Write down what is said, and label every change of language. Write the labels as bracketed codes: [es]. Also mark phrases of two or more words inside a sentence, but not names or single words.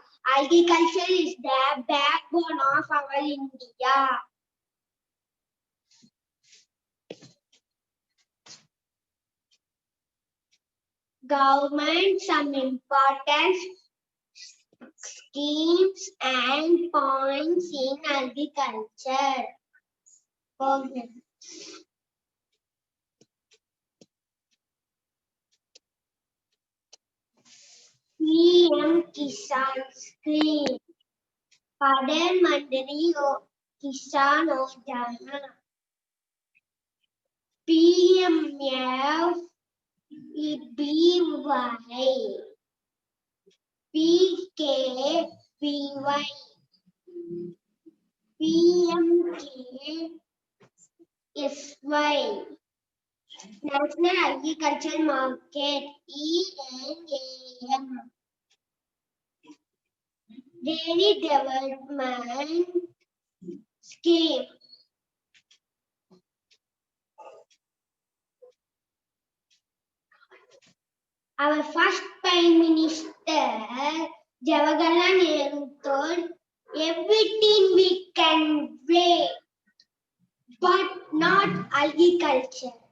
[en] Agriculture is the backbone of our India. Government some important schemes and points in agriculture. Okay. PM Kisan Scheme, Pradhan Mantri Kisan Yojana, PMFBY, PKBY, PMKSY, National Agriculture Market, ENAM, Dairy Development Scheme. Our first Prime Minister, Jawaharlal Nehru, told everything we can wait, but not agriculture.